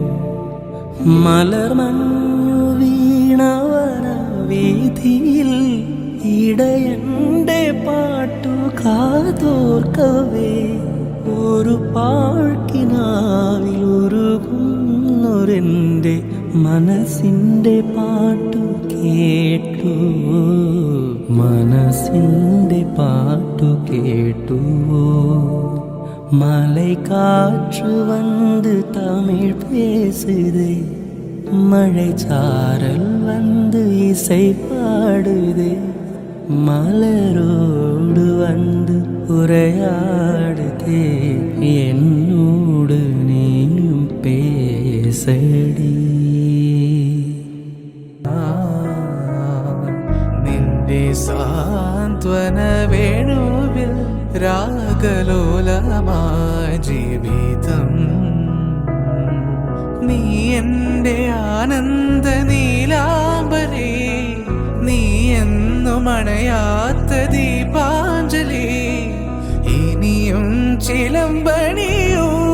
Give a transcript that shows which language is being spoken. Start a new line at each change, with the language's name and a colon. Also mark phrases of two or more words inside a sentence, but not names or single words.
Malayalam: മലർമഞ്ഞു വീണവന വീതിയിൽ ഇടയന്റെ പാട്ടു കാതോർക്കവേ, ഒരു പാഴ്ക്കിനാവിൽ ഉരുകുന്നൊരെൻ്റെ മനസ്സിൻ്റെ പാട്ടു കേട്ടു, മനസ്സിൻ്റെ പാട്ടു കേട്ടുവോ.
Tamil: மலை காற்று வந்து தமிழ் பேசுதே, மழை சாரல் வந்து இசை பாடுதே, மலரோடு வந்து உரையாடுதே, என்னோடு நீயும் பேசடி.
Malayalam: നിന്റെ സാന്ത്വന വേണുവിൽ രാഗലോലമായ ജീവിതം, നീ എൻ്റെ ആനന്ദ നീലാംബരേ, നീ എന്നും അണയാത്ത ദീപാഞ്ജലി, ഇനിയും ചിലമ്പണിയോ